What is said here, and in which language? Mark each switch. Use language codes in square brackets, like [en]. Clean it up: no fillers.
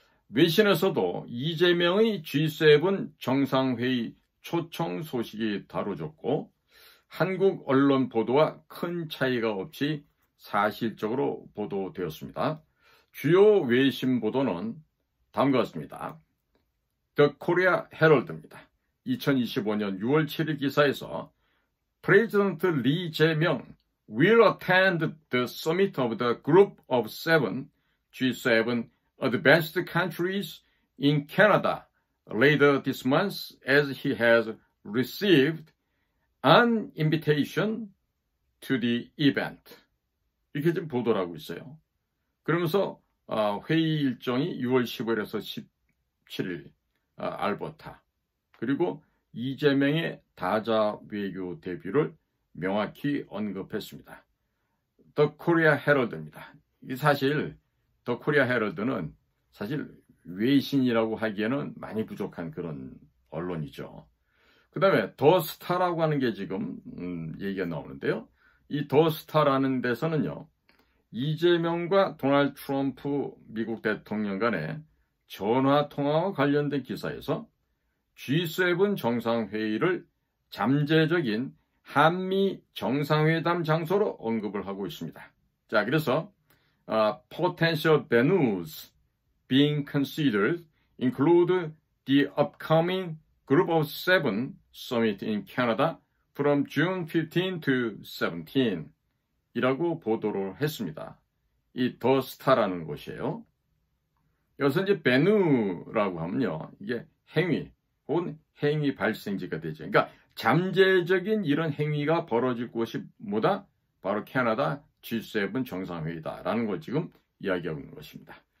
[ko] 외신에서도 이재명의 G7 정상회의 초청 소식이 다뤄졌고, 한국 언론 보도와 큰 차이가 없이 사실적으로 보도되었습니다. 주요 외신 보도는 다음과 같습니다. The Korea Herald입니다. 2025년 6월 7일 기사에서 [en] President Lee Jae-myung will attend the summit of the Group of Seven G7 advanced countries in Canada later this month as he has received an invitation to the event. [ko] 이렇게 지금 보도를 하고 있어요. 그러면서 회의 일정이 6월 15일에서 17일 알버타, 그리고 이재명의 다자 외교 데뷔를 명확히 언급했습니다. 더 코리아 헤럴드입니다. 이 사실 더 코리아 헤럴드는 사실 외신이라고 하기에는 많이 부족한 그런 언론이죠. 그 다음에 더 스타라고 하는 게 지금 얘기가 나오는데요. 이 더 스타라는 데서는요, 이재명과 도널드 트럼프 미국 대통령 간의 전화통화와 관련된 기사에서 G7 정상회의를 잠재적인 한미 정상회담 장소로 언급을 하고 있습니다. 자, 그래서 [en] potential venues being considered include the upcoming Group of Seven Summit in Canada from June 15 to 17 [ko] 이라고 보도를 했습니다. 이 더 스타라는 곳이에요. 여기서 이제 베누라고 하면요, 이게 행위 혹은 행위 발생지가 되죠. 그러니까 잠재적인 이런 행위가 벌어질 곳이 뭐다? 바로 캐나다 G7 정상회의다라는 걸 지금 이야기하고 있는 것입니다.